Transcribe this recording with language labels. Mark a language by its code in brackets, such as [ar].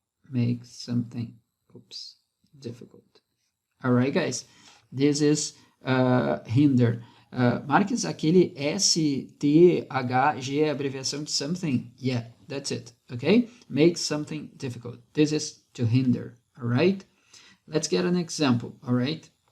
[en] Make something, difficult. All right, guys, this is hinder. [pt] Marques, aquele STHG é a abreviação de something? [en] Yeah, that's it, okay? Make something difficult. This is to hinder, all right? Let's get an example, all right?